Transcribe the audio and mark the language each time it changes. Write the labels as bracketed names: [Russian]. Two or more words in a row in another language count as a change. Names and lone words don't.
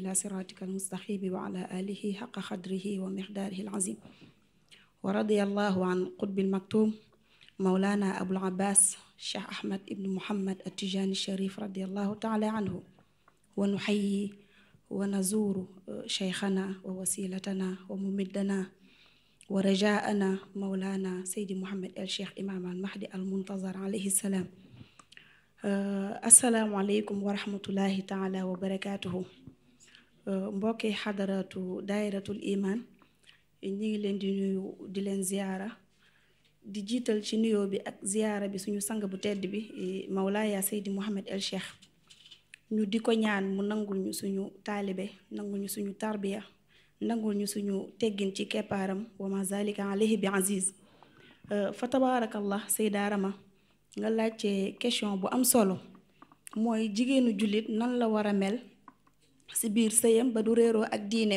[Arabic] إلى صراطك المستقيم وعلى آله حق قدره ومقداره العظيم ورضي الله عن قطب المكتوم مولانا أبو العباس الشيخ أحمد بن محمد التجاني الشريف رضي الله تعالى عنه ونحيي ونزور شيخنا ووسيلتنا وممدنا ورجاءنا مولانا سيدي محمد الشيخ إمام المهدي المنتظر عليه السلام السلام عليكم ورحمة الله تعالى وبركاته [Wolof] mbokki xadaratu daayiratul iman ñi ngi leen di nuyu di leen ziyaara di jiital ci nuyoo bi ak ziyaara bi suñu sang bu tedd bi Mawlaaya Seydi Mouhamed El Cheikh ñu di ko ñaan mu nangul ñu suñu taalibe nangul ñu suñu tarbiya nangul ñu suñu teggin ci keppaaram [Arabic] وما ذلك عليه بعزيز فتبارك الله [Wolof] Seyda Rama nga laajte question bu am solo mooy jigéenu jullit nan la war a mel si biir sëyam ba du réeroo ak diineem.